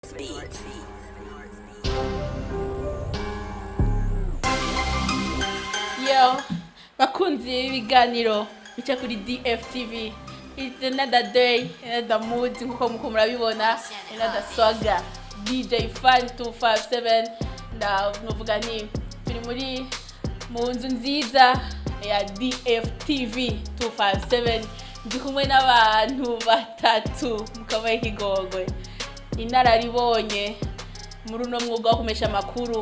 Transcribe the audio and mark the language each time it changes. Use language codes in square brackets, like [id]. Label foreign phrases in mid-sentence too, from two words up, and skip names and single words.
[rn] Yo, bakunzi ibiganiro bica kuri DFTV. [en] It's another day, another mood [rn] nkuko muko murabibona, [en] another swagger. [rn] DJ Fan 257 na novuga ni turi muri mu nzu nziza ya DFTV 257 ndi kumwe n'abantu batatu mukabaye kigogwe inararibonye muri uno mwuga wo kumesha makuru